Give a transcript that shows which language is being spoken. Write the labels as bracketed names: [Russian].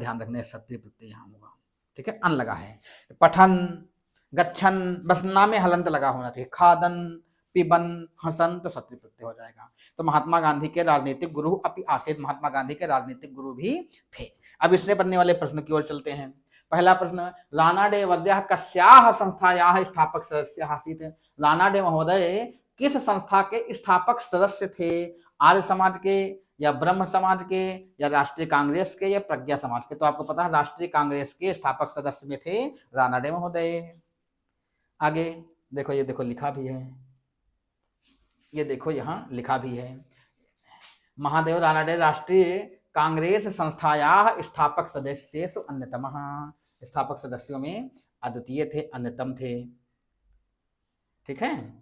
[Hindi] ध्यान रखना है, सत्रिय प्रत्यय यहाँ होगा। ठीक है, अन लगा है। पठन, गच्छन, बस ना में हलंत लगा होना चाहिए। खादन, पिबन, हसन, तो सत्रिय प्रत्यय हो जाएगा। तो महात्मा गांधी के राजनीतिक गुरु अपि आसीत, महात्मा गांधी के राजनीतिक गुरु भी थे। अब इससे बनने वाले प्रश्न की ओर चलते हैं। [Sanskrit] पहला प्रश्न, रानाडे वर्यः कस्याः संस्थायाः स्थापक सदस्य आसीत? [Hindi] रानाडे महोदय किस संस्था के स्थापक सदस्य थे? आर्य समाज के, या ब्रह्म समाज के, या राष्ट्रीय कांग्रेस के, या प्रज्ञा समाज के? तो आपको पता है राष्ट्रीय कांग्रेस के स्थापक सदस्य में थे रानाडे महोदय। आगे देखो, ये देखो लिखा भी है, ये देखो यहाँ लिखा भी है, [Sanskrit] महादेव रानाडे राष्ट्रीय कांग्रेस संस्थायाः स्थापक सदस्येषु अन्यतमः, [Hindi] स्थापक सदस्यों में अद्वितीय थे, अन्यतम थे। ठीक है।